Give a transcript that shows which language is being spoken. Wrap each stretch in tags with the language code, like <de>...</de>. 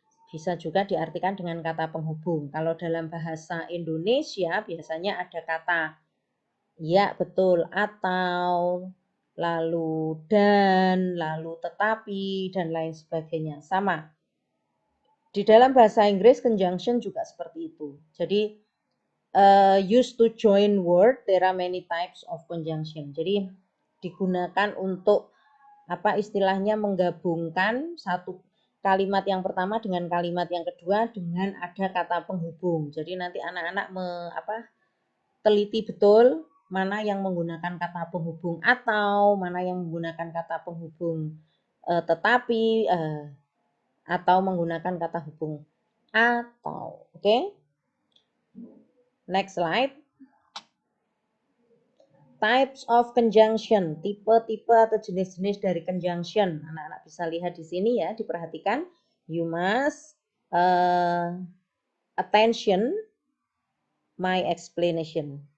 <id>Bisa juga diartikan dengan kata penghubung. Kalau dalam bahasa Indonesia biasanya ada kata ya, betul, atau, lalu dan, lalu tetapi, dan lain sebagainya. Sama. Di dalam bahasa Inggris, conjunction juga seperti itu.</id> <en>Jadi, used to join word, there are many types of conjunction.</en> <id>Jadi, digunakan untuk, istilahnya menggabungkan satu kalimat yang pertama dengan kalimat yang kedua dengan ada kata penghubung. Jadi, nanti anak-anak teliti betul mana yang menggunakan kata penghubung atau, mana yang menggunakan kata penghubung tetapi, atau menggunakan kata hubung atau. Oke?</id> <en>Next slide. Types of conjunction,</en> <id>tipe-tipe atau jenis-jenis dari conjunction. Anak-anak bisa lihat di sini ya, diperhatikan.</id> <en>You must attention my explanation.</en>